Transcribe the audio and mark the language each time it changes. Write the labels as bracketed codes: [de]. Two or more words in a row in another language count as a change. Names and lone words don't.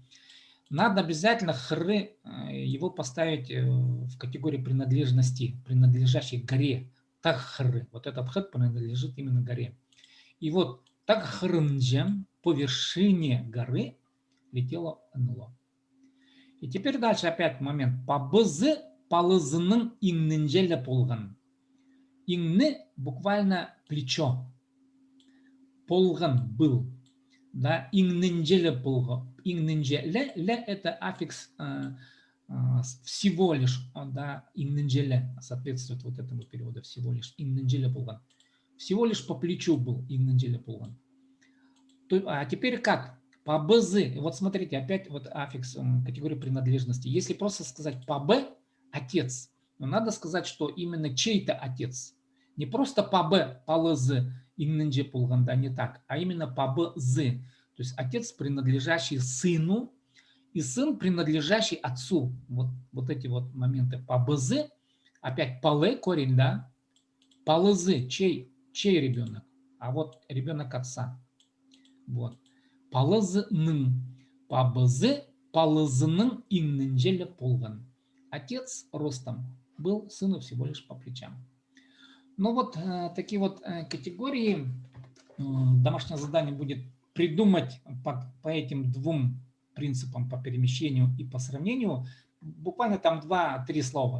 [ru] Надо обязательно хры его поставить в категорию принадлежности, принадлежащей горе. [kjh] Тахры. [ru] Вот этот хр принадлежит именно горе. И вот тахрынджем по вершине горы летело НЛО. И теперь дальше опять момент. [kjh] Пабызы палызының иңнінжелі болған. [ru] Иңні буквально плечо. Полган был. Да, [kjh] иңнінжелі болған. Иңнінжелі, [ru] это аффикс всего лишь, да, иңнінжелі соответствует вот этому переводу, всего лишь, [kjh] иңнінжелі болған. [ru] Всего лишь по плечу был [kjh] иңнінжелі болған. [ru] А теперь как? Пабызы. Вот смотрите, опять вот аффикс категории принадлежности. Если просто сказать пабы, отец, но надо сказать, что именно чей-то отец. Не просто [kjh] пабы, палызы, иңнінже болғанда, [ru] не так, а именно пабызы. То есть отец, принадлежащий сыну, и сын, принадлежащий отцу. Вот эти вот моменты. Пабызы, опять палы, корень, да. Палызы, чей ребенок? А вот ребенок отца. Вот. [kjh] Палызының. Пабызы, палызының иңнінжелі болған. [ru] Отец ростом был, сыну всего лишь по плечам. Ну вот такие вот категории. Домашнее задание будет придумать по этим двум принципам, по перемещению и по сравнению, буквально там 2-3 слова.